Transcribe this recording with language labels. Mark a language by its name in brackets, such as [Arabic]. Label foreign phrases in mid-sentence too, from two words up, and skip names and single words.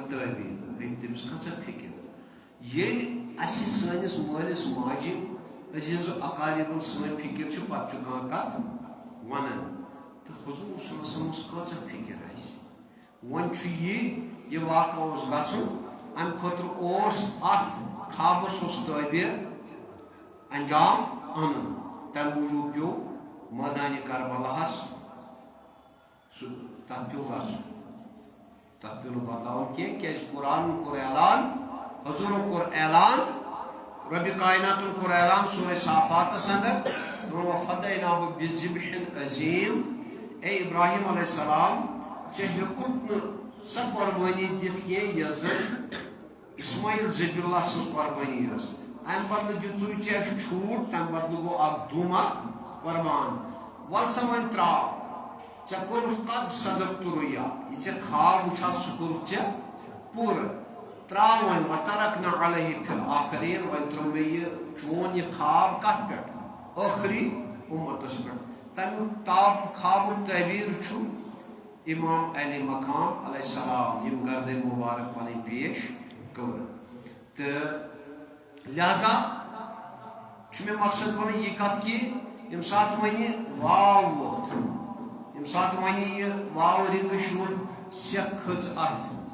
[Kashmiri] اَتھ تعبیٖر گٔے تٔمِس کۭژاہ فِکر ییٚلہِ اَسہِ سٲنِس مٲلِس ماجہِ عزیٖز و اقاربن سٲنۍ فِکر چھِ پتہٕ چھُ کانٛہہ کتھ ونان تہٕ حضوٗر [Arabic] صلی اللہ علیہ [Kashmiri] وسلمس کۭژاہ فِکر آسہِ وۄنۍ چھُ یہِ واقعہ اوس گژھُن امہِ خٲطرٕ اوس اتھ خوابس اوس تعبیٖر انجام انُن تمہِ موٗجوٗب پیوٚو مٲدانہِ کربلاہس سُہ تتھ پیوٚو گژھُن تتھ پیوٚو نہٕ بدلاوُن کینٛہہ کیازِ قرآنن کوٚر اعلان حضوٗرن کوٚر اعلان رۄبِ کایناتن کوٚر اعلان سورہ صافاتس انٛدر [Arabic] وَفَدَيْنَاهُ بِذِبْحٍ عَظِيمٍ [Kashmiri] اے ابراہیم [Arabic] علیہ السلام [Kashmiri] ژےٚ ہیوٚکُتھ نہٕ سۄ قۄربٲنی دِتھ کینٛہہ یۄس زن اسماعیل ذبیح اللہ سٕنٛز قۄربٲنی ٲس امہِ بدلہٕ دِژٕے ژےٚ چھوٗٹ تمہِ بدلہٕ گوٚو اکھ دوٗم اکھ قۄربان وَل سا وۄنۍ ترٛاو ژےٚ کوٚرُتھ [Arabic] قد صدقت رُیا [Kashmiri] یہِ ژےٚ خواب وٕچھاتھ سُہ کوٚرُتھ ژےٚ پوٗرٕ ترٛاو وۄنۍ [Arabic] وَتَرَکْنَا عَلَيْهِ فِي الْآخِریٖن [Kashmiri] وۄنۍ ترٛوو مےٚ یہِ چون یہِ خواب کتھ پٮ۪ٹھ ٲخری اُمتس پٮ۪ٹھ تمیُک خوابُک تعبیٖر چھُ امام علی مقام [Arabic] علیہ السلام [Kashmiri] یِم گردٕ مُبارک پنٕنۍ پیش کٔر تہٕ لہذا چھُ مےٚ مقصد ونُن یہِ کتھ کہِ ییٚمہِ ساتہٕ وۄنۍ واو ووت ییٚمہِ ساتہٕ وۄنۍ یہِ واو رِنگٕش ووت سٮ۪کھ کھٔژ اتھ